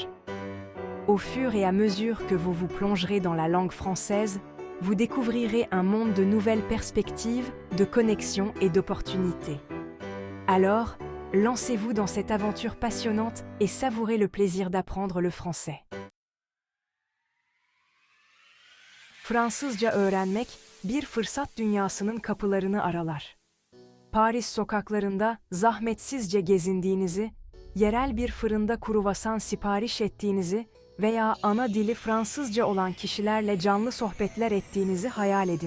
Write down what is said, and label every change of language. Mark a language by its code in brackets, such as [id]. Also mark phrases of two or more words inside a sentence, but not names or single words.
[fr] Au fur et à mesure que vous vous plongerez dans la langue française, vous découvrirez un monde de nouvelles perspectives, de connexions et d'opportunités. Alors, lancez-vous dans cette aventure passionnante et savourez le plaisir d'apprendre le français. [tr] Fransızca öğrenmek, bir fırsat dünyasının kapılarını aralar. Paris sokaklarında zahmetsizce gezindiğinizi, yerel bir fırında kruvasan sipariş ettiğinizi veya ana dili Fransızca olan kişilerle canlı sohbetler ettiğinizi hayal edin.